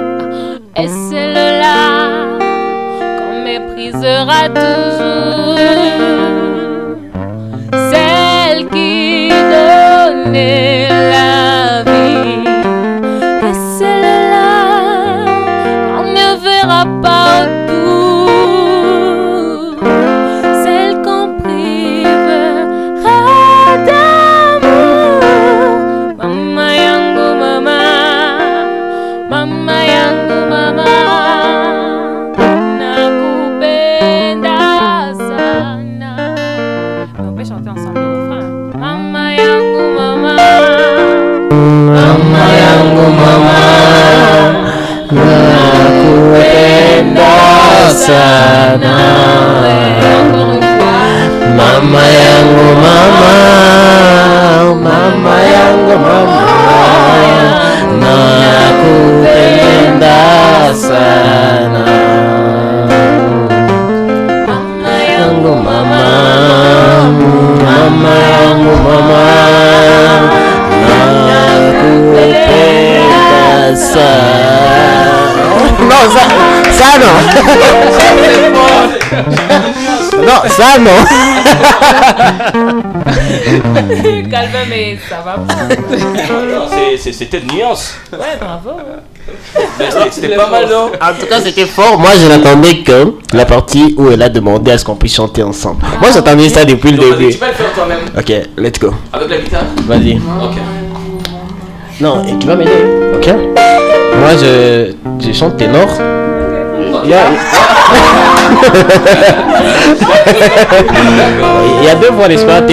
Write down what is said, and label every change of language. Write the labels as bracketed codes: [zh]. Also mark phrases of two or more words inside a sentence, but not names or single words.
[fr] Et celle-là qu'on méprisera toujours, celle qui donnait la vie. Et celle-là qu'on ne verra pas autour, celle qu'on privera d'amour. [sw] Mama yangu mama, mama yangu mama, nakupenda sana. [fr] On peut chanter ensemble le refrain. [sw] Mama yangu mama, mama yangu mama, nakupenda sana. [fr] Encore une fois. [sw] Mama yangu mama, mama yangu mama, nakupenda sana. Mama Yangu mama, mama yangu mama, nakupenda sana. [fr] Non, ça non. Non, ça non. Calme, mais ça va pas. C'était une nuance. Ouais, bravo. Mais c'était pas mal, non? En tout cas, c'était fort. Moi, je n'attendais que la partie où elle a demandé à ce qu'on puisse chanter ensemble. Moi, j'attendais ça depuis le Donc, début. tu vas le faire toi-même. [en] Ok, let's go. [fr] Avec la guitare? Vas-y. Ok. Non, et tu vas m'aider. Ok. Moi, je chante ténor. Il y a deux voix, n'est-ce pas?